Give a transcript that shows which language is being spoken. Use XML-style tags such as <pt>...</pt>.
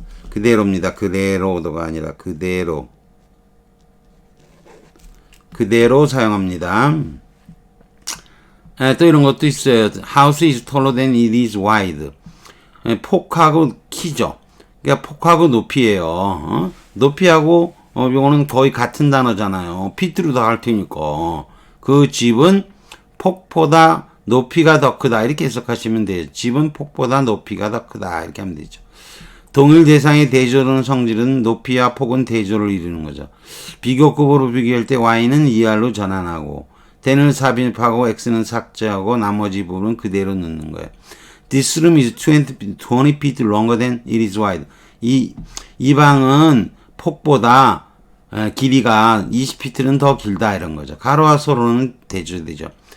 <ko>그대로입니다. 그대로도가 아니라 그대로 사용합니다. 또 이런 것도 있어요.</ko> <en>House is taller than it is wide.</en> <ko>폭하고 키죠. 그러니까 폭하고 높이에요. 높이하고 요거는 거의 같은 단어잖아요. 피트로도 할 테니까. 그 집은 폭보다 높이가 더 크다. 이렇게 해석하시면 돼요. 집은 폭보다 높이가 더 크다. 이렇게 하면 되죠. 동일 대상의 대조는 성질은 높이와 폭은 대조를 이루는 거죠. 비교급으로 비교할 때 y는 ER로 전환하고 then을 삽입하고 x는 삭제하고 나머지 부분은 그대로 넣는 거예요.</ko> <en>This room is 20 feet longer than it is wide.</en> <ko>이 방은 폭보다 길이가 20피트는 더 길다 이런 거죠. 가로와 세로는 대조되죠.</ko>